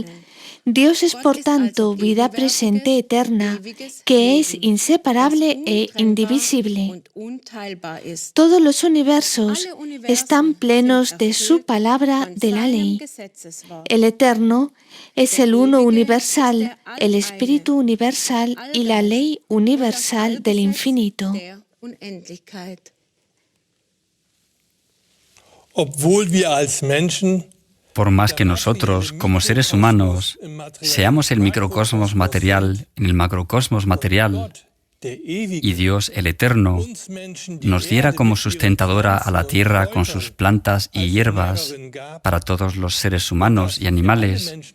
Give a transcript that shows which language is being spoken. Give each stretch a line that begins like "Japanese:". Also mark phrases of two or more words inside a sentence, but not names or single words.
Spanish: Dios es por tanto vida presente eterna, que es inseparable e indivisible. Todos los universos están plenos de su palabra de la ley. El Eterno es el uno universal, el Espíritu universal y la ley universal del infinito.
German: Obwohl wir als Menschen
Spanish: Por más que nosotros, como seres humanos, seamos el microcosmos material en el macrocosmos material, y Dios, el Eterno, nos diera como sustentadora a la tierra con sus plantas y hierbas para todos los seres humanos y animales,